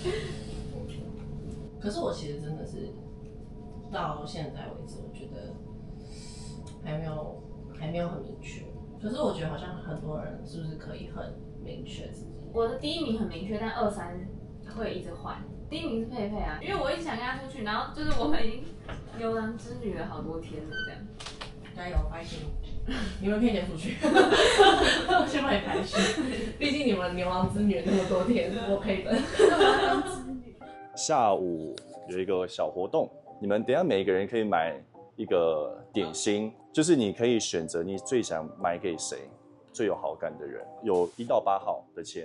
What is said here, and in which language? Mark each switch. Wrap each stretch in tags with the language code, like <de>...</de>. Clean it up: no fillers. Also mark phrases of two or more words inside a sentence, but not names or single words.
<zh>可是我其實真的是到現在為止，我覺得還沒有很明確。可是我覺得好像很多人是不是可以很明確自己？我的第一名很明確，但2、3會一直換。第一名是佩佩啊，因為我一直想跟他出去，然後就是我們已經牛郎織女了好多天了，這樣。加油，發心！你們可以先出去，先幫你排序。畢竟你們牛郎織女那麼多天，我配的。下午有一個小活動，你們等一下每一個人可以買一個點心，就是你可以選擇你最想買給誰，最有好感的人，有1到8號的籤。</zh>